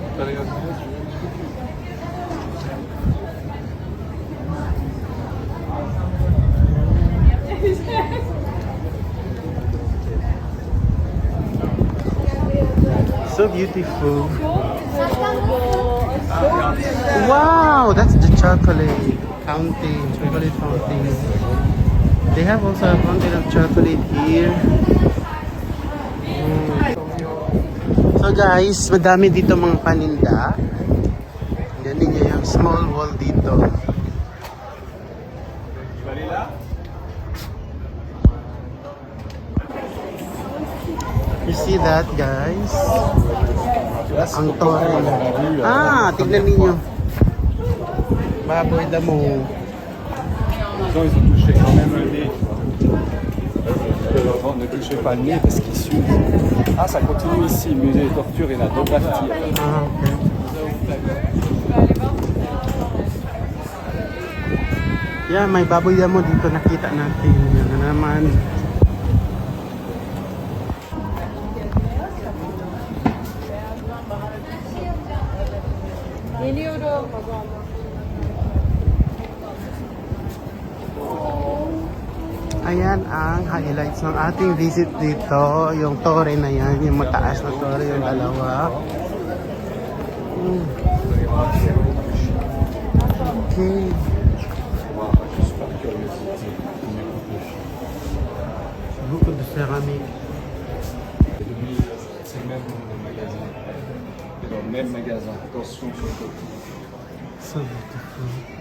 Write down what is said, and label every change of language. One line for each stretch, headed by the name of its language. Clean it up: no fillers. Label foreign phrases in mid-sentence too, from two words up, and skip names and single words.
English: So beautiful. Wow, that's the chocolate fountain, chocolate fountain. They have also a fountain of chocolate here. So guys,
Filipino: madami dito mga paninda. Yan ninyo yung
English: small wall
Filipino: dito.
English: You see that, guys?
Filipino: Ang tore. Ah, tignan ninyo. Baboy damo.
French: Ils ont touché quand même le nez. Ne touchez pas le nez parce qu'il suit. Ah, ça continue ici, musée de torture et nadographie.
English: Ah, okay. Yeah,
Filipino: may baboy damo dito nakita natin. Yan na naman. Ayan ang highlights ng ating visit dito. Yung tore na yan, yung mataas na tore, yung dalawa. Okay.
French: Beaucoup de céramique. C'est le même magasin. Dans le même magasin. Attention sur le côté.
English: So beautiful.